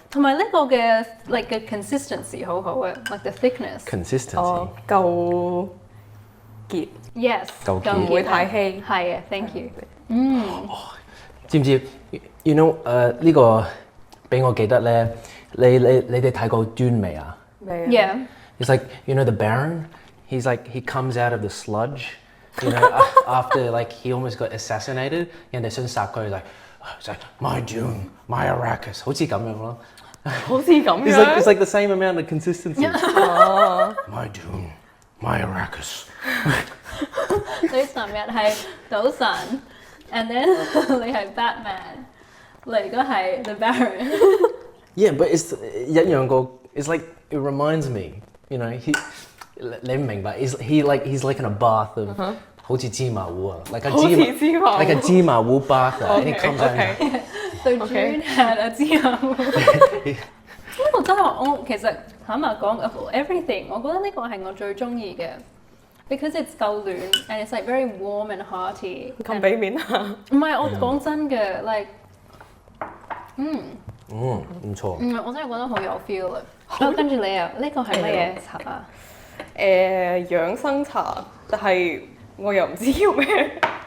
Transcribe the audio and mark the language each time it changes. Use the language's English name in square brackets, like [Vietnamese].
[Cantonese] 同埋呢個嘅 like 嘅 consistency 好好嘅 ， [English] like the thickness。 Consistency。 [Cantonese] 夠結。 [English] Yes。 [Cantonese] 夠結。唔會太稀。係啊 ， [English] thank you。 [Cantonese] 知唔知 ？ [English] You know， [Cantonese] 呢個俾我記得咧，你哋睇過端未啊？未啊 [English] Yeah。 It's like you know the Baron. He's like he comes out of the sludge. You know after like he almost got assassinated. [Cantonese] 人哋想殺佢 [English] it's like my doom, my Arrakis. [Cantonese] 好似咁樣咯。好似咁樣。 [English] It's like the same amount of consistency. My doom, my Arrakis. [Cantonese] 你尋日係賭神 ， [English] and then [Cantonese] 你係 Batman， 你而家係 The Baron。 [English] Yeah, but it's [Cantonese] 一樣個 [English] It's like it reminds me. You know [Cantonese] 你唔明白 [English] he's like in a bath of [Cantonese] 好似芝麻糊啊 [English] like a 芝麻糊 bath and it comes out. The June had a 芝麻糊。 [Cantonese] 呢個真係我其實坦白講 [English] of everything， [Cantonese] 我覺得呢個係我最中意嘅。 [English] Because it's [Cantonese] 夠暖 [English] and it's like very warm and hearty。 [Cantonese] 咁俾面啊！唔係我講真嘅 ，like 唔錯。我真係覺得好有 feel 啊！跟住你啊，呢個係乜嘢茶啊？養生茶，但係我又唔知叫咩。